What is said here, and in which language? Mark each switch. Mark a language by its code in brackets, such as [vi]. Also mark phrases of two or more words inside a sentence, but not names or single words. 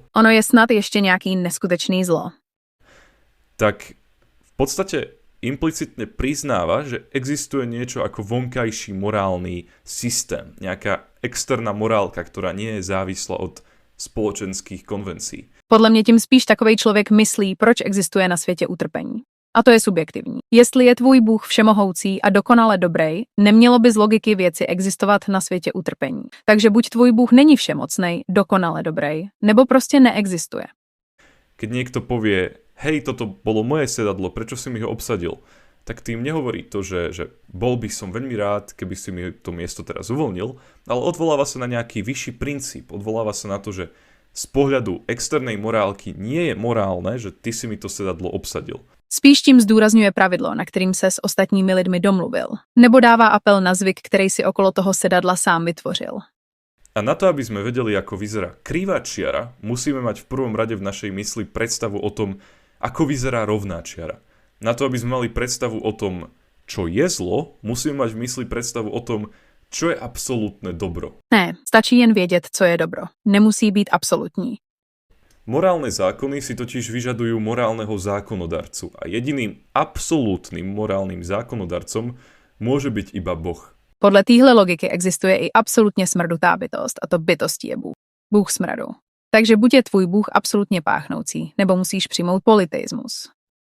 [cs] Ono je snad ešte nejaký neskutečný zlo. [sk] Tak v podstate implicitne priznáva, že existuje niečo ako vonkajší morálny systém. Nejaká externá morálka, ktorá nie je závislá od spoločenských konvencií. [cs] Podle mě tím spíš takovej člověk myslí, proč existuje na světě utrpení. A to je subjektivní. Jestli je tvůj Bůh všemohoucí a dokonale dobrý, nemělo by z logiky věci existovat na světě utrpení. Takže buď tvůj Bůh není všemocnej, dokonale dobrý, nebo prostě neexistuje. [sk] Keď niekto povie, hej, toto bolo moje sedadlo, prečo si mi ho obsadil? Tak tým nehovorí to, že bol by som veľmi rád, keby si mi to miesto teraz uvoľnil, ale odvoláva sa na nejaký vyšší princíp, odvoláva sa na to, že z pohľadu externej morálky nie je morálne, že ty si mi to sedadlo obsadil. [cs] Spíš tím zdůrazňuje pravidlo, na kterým se s ostatními lidmi domluvil, nebo dává apel na zvyk, který si okolo toho sedadla sám vytvořil. [sk] A na to, aby sme vedeli, ako vyzerá krivá čiara, musíme mať v prvom rade v našej mysli predstavu o tom, ako vyzerá rovná čiara. Na to, aby sme mali predstavu o tom, čo je zlo, musíme mať v mysli predstavu o tom, čo je absolútne dobro. [cs] Ne, stačí jen vědět, co je dobro. Nemusí být absolutní. [sk] Morálne zákony si totiž vyžadujú morálneho zákonodarcu a jediným absolútnym morálnym zákonodarcom môže byť iba Boh. [cs] Podle téhle logiky existuje i absolutně smrdutá bytost, a to bytostí je Bůh. Bůh smradu. Takže buď je tvůj Bůh absolutně páchnoucí, nebo musíš přijmout polyteismus.